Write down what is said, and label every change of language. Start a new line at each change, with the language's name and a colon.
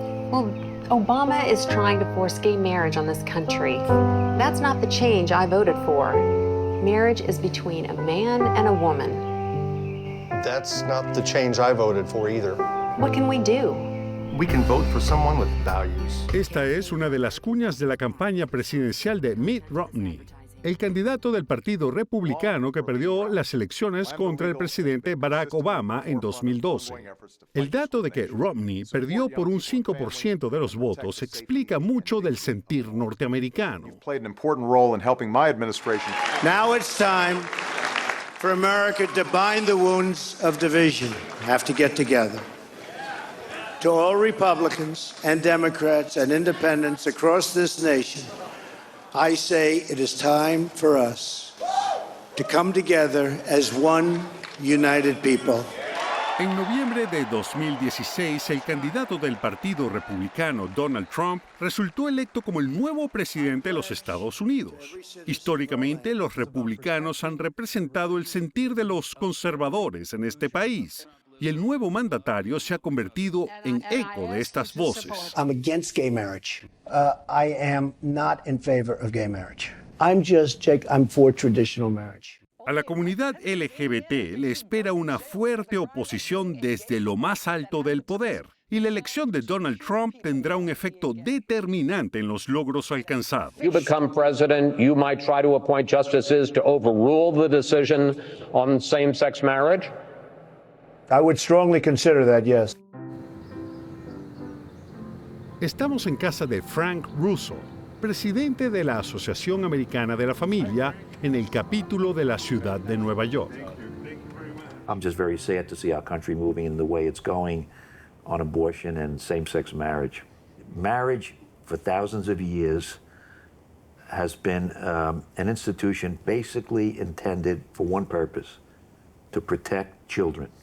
English: Well, Obama is trying to force gay marriage on this country. That's not the change I voted for. Marriage is between a man and a woman. That's not the change I voted for either. What can we do? We can vote for someone with values.
Spanish: Esta es una de las cuñas de la campaña presidencial de Mitt Romney, el candidato del Partido Republicano que perdió las elecciones contra el presidente Barack Obama en 2012. El dato de que Romney perdió por un 5% de los votos explica mucho del sentir norteamericano.
English: Played an important role in helping my administration. Now it's time for America to bind the wounds of division. Have to get together. To all Republicans and Democrats and independents across this nation, I say it is time for us to come together as one united people.
Spanish: En noviembre de 2016, el candidato del Partido Republicano, Donald Trump, resultó electo como el nuevo presidente de los Estados Unidos. Históricamente, los republicanos han representado el sentir de los conservadores en este país. Y el nuevo mandatario se ha convertido en eco de estas voces.
English: I'm against gay marriage. I am not in favor of gay marriage. I'm for traditional marriage.
Spanish: A la comunidad LGBT le espera una fuerte oposición desde lo más alto del poder. Y la elección de Donald Trump tendrá un efecto determinante en los logros alcanzados.
English: You become president, you might try to appoint justices to overrule the decision on same-sex marriage. I would strongly consider that, yes.
Spanish: Estamos en casa de Frank Russo, presidente de la Asociación Americana de la Familia, en el capítulo de la ciudad de Nueva York.
English: I'm just very sad to see our country moving in the way it's going on abortion and same-sex marriage. Marriage, for thousands of years, has been an institution basically intended for one purpose, to protect children.